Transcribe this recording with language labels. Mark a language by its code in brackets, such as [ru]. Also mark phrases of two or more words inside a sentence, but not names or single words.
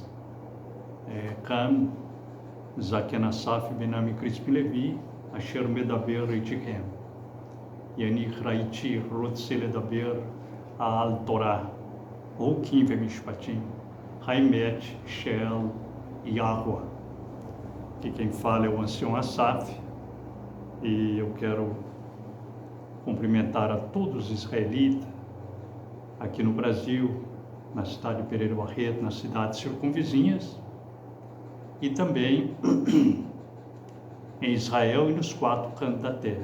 [he] כאן זקן אסף בן עמי קריספין לוי, אשר מדבר איתכם. אני רוצה לדבר על תורה, חוקים ומשפטים, האמת של יהוה. [pt] Que quem fala é o ancião Asaf, e eu quero cumprimentar a todos os israelitas aqui no Brasil, na cidade de Pereira Barreto, nas cidades circunvizinhas, e também em Israel e nos 4 cantos da terra.